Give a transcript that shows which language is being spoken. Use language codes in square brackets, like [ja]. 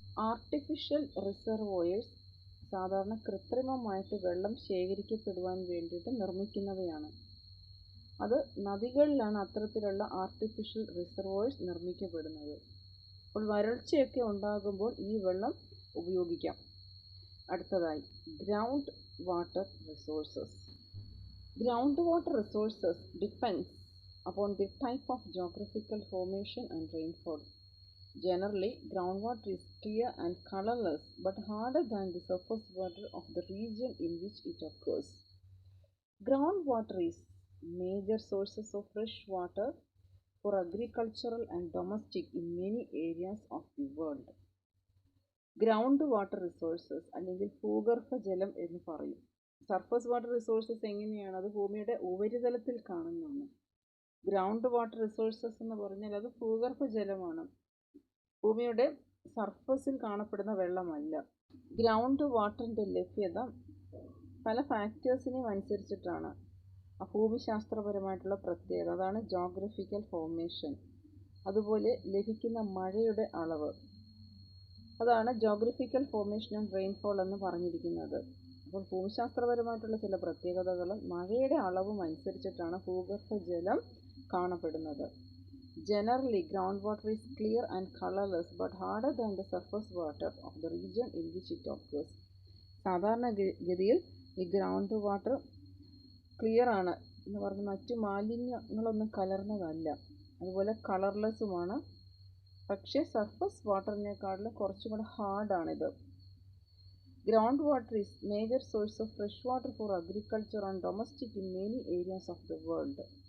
[ml] Artificial reservoirs സാധാരണ കൃത്രിമമായിട്ട് വെള്ളം ശേഖരിക്കപ്പെടുവാൻ വേണ്ടിയിട്ട് നിർമ്മിക്കുന്നവയാണ്. അത് നദികളിലാണ് അത്തരത്തിലുള്ള ആർട്ടിഫിഷ്യൽ റിസർവോയേഴ്സ് നിർമ്മിക്കപ്പെടുന്നത്. അപ്പോൾ വരൾച്ചയൊക്കെ ഉണ്ടാകുമ്പോൾ ഈ വെള്ളം ഉപയോഗിക്കാം. അടുത്തതായി ground water resources. [en] Ground water resources depends upon the type of geographical formation and rainfall. Generally, groundwater is clear and colorless but harder than the surface water of the region in which it occurs. Groundwater is major sources of fresh water for agricultural and domestic in many areas of the world. [ml] Ground water resources അല്ലെങ്കിൽ ഭൂഗർഭ ജലം എന്ന് പറയും. Surface water resources എങ്ങനെയാണ്? അത് ഭൂമിയുടെ ഉപരിതലത്തിൽ കാണുന്നതാണ്. ഗ്രൗണ്ട് വാട്ടർ റിസോഴ്സസ് എന്ന് പറഞ്ഞാൽ അത് ഭൂഗർഭ ജലമാണ്. ഭൂമിയുടെ സർഫസിൽ കാണപ്പെടുന്ന വെള്ളമല്ല. ഗ്രൗണ്ട് വാട്ടറിൻ്റെ ലഭ്യത പല ഫാക്ടേഴ്സിനെയും അനുസരിച്ചിട്ടാണ്. ഭൂമിശാസ്ത്രപരമായിട്ടുള്ള പ്രത്യേകത, അതാണ് ജോഗ്രഫിക്കൽ ഫോർമേഷൻ. അതുപോലെ ലഭിക്കുന്ന മഴയുടെ അളവ്, അതാണ് ജോഗ്രഫിക്കൽ ഫോർമേഷൻ ആൻഡ് റെയിൻഫോൾ എന്ന് പറഞ്ഞിരിക്കുന്നത്. അപ്പോൾ ഭൂമിശാസ്ത്രപരമായിട്ടുള്ള ചില പ്രത്യേകതകളും മഴയുടെ അളവും അനുസരിച്ചിട്ടാണ് ഭൂഗർഭജലം കാണപ്പെടുന്നത്. [en] Generally, groundwater is clear and colorless but harder than the surface water of the region in which it occurs. [ml] സാധാരണഗതിയിൽ ഈ ഗ്രൗണ്ട് വാട്ടർ ക്ലിയർ ആണ് എന്ന് പറഞ്ഞ് മറ്റു മാലിന്യങ്ങളൊന്നും കലർന്നതല്ല, അതുപോലെ കളർലെസ്സുമാണ്. പക്ഷേ സർഫസ് വാട്ടറിനേക്കാളും കുറച്ചും കൂടെ ഹാർഡാണിത്. [en] Ground water is major source of fresh water for agriculture and domestic in many areas of the world.